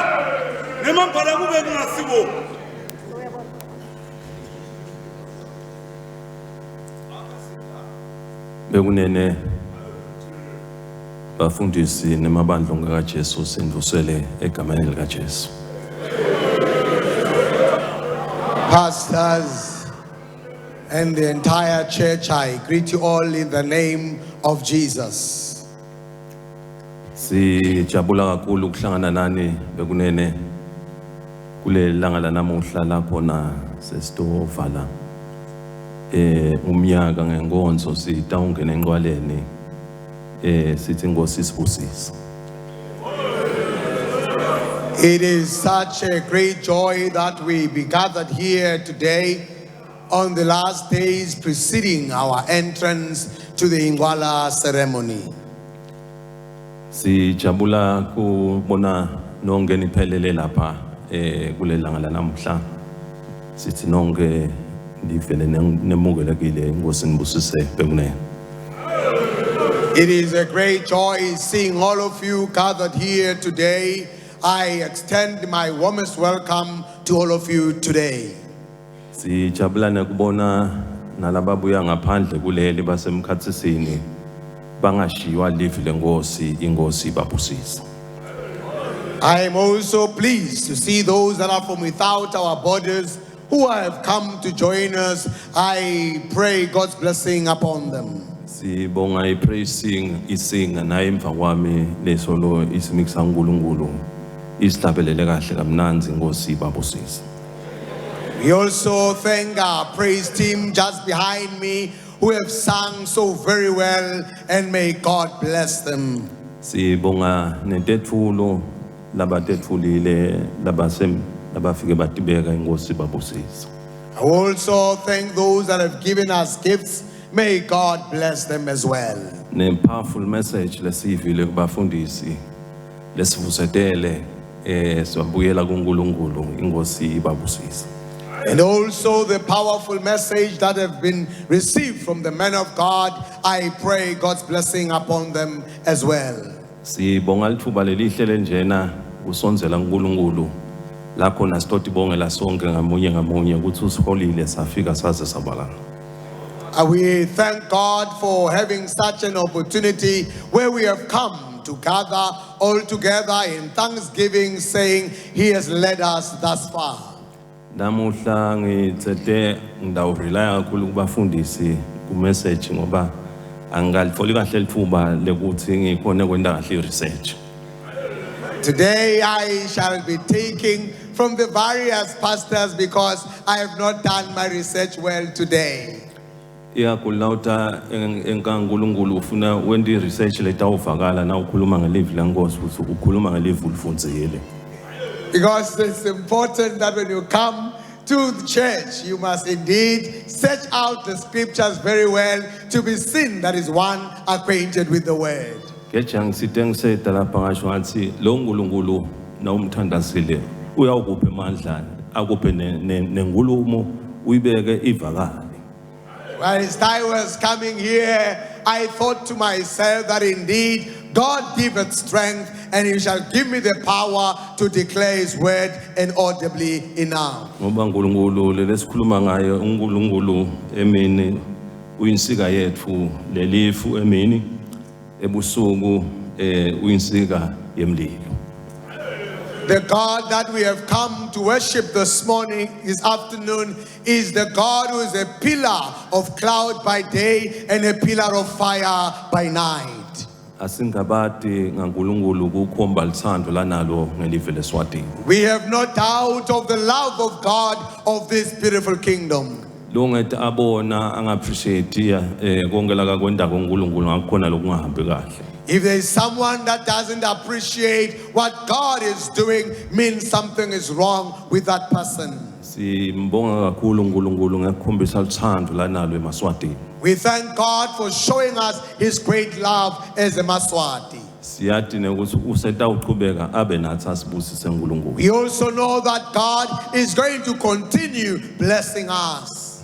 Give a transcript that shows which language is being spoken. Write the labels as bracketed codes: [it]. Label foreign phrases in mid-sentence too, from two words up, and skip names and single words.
[ss] Nemambala kube kungasibo. Bekunene bafundisi nemabandla kaJesu sindusele egameni likaJesu. [en] Pastors and the entire church, I greet you all in the name of Jesus. [ss] Sijabula kakhulu ukuhlangana nani bekunene kule langa lanamuhla lapho na sesitovala umnyaka ngenkonzo sitawungena enqwaleni sithi Nkosi sibusise. [en] It is such a great joy that we be gathered here today on the last days preceding our entrance to the Ingwala ceremony. [ss] Sijabula kubona nonke niphelele lapha kule langa lanamuhla sithi nonke ndivele nemukelekile Nkosi nibusise bekunene. [en] It is a great joy seeing all of you gathered here today. I extend my warmest welcome to all of you today. [ss] Sijabula nekubona nalababuya ngaphandle kuleli basemkhatsisini bangashiwa livi lenkosi inkosi babusise. [en] I am also pleased to see those that are from without our borders who have come to join us. I pray God's blessing upon them. [ss] Sibonga ipraising isinga naye emva kwami lesolo isimikisa uNkulunkulu isihlabelele kahle kamnanzi Nkosi babusise. [en] We also thank our praise team just behind me who have sung so very well, and may God bless them. [ss] Sibonga nentetfulo labatetfulile labafike batibeka Nkosi babusise. [en] I also thank those that have given us gifts. May God bless them as well. [ss] Ne [en] powerful message [ss] lesivile kubafundisi lesivusetele swabuyela kuNkulunkulu inkosi babusise. [en] And also the powerful message that have been received from the men of God, I pray God's blessing upon them as well. [ss] Sibonga lithuba lelihle lenjena usonzela uNkulunkulu lapho nasitoti bongela sonke ngamunye ngamunye ukuthi usiholile safika saze sabalana. [en] We thank God for having such an opportunity where we have come to gather all together in thanksgiving, saying He has led us thus far. [ss] Namuhla ngitsethe ngidawurelaya kakhulu kubafundisi ku message ngoba angalifoli kahle lithuba lekuthi ngikhona kwenda kahle research. [en] Today I shall be taking from the various pastors because I have not done my research well today. [ss] Iyakulauta enkaNkulunkulu ufuna wendi research letawuvakala na ukhuluma ngelivi lenkosi futhi ukhuluma ngelivi ulifundzile. [en] Because it's important that when you come to the church, you must indeed search out the scriptures very well to be seen that is one acquainted with the word. [ss] Kejang siteng seta lapha ngasho ngathi lo uNkulunkulu na umthandazile uyawukupha amandla akuphe nenkulumo uyibeke ivakala. [en] Whilst I was coming here, I thought to myself that indeed God giveth strength, and He shall give me the power to declare His word inaudibly enough. [ss] Ngoba uNkulunkulu lesikhuluma ngaye uNkulunkulu emini uyinsika yethu lelifu emini ebusuku uyinsika yemlilo. [en] The God that we have come to worship this morning, this afternoon, is the God who is a pillar of cloud by day and a pillar of fire by night. [ss] Asingabati ngaNkulunkulu kukhomba lithando lanalo ngelive leSwatini. [en] We have no doubt of the love of God of this beautiful kingdom. [ss] Longethe abona angappreciate konke la kakwenda koNkulunkulu ngakhona lokungahambi kahle. [en] If there is someone that doesn't appreciate what God is doing, means something is wrong with that person. [ss] Simbonga kakhulu uNkulunkulu ngekukhombisa lithando lanalo eMaswatini. [en] We thank God for showing us His great love as a Maswati. [ss] Siyathi ukuthi usetawuqhubeka abe nathi asibusise uNkulunkulu. [en] We also know that God is going to continue blessing us.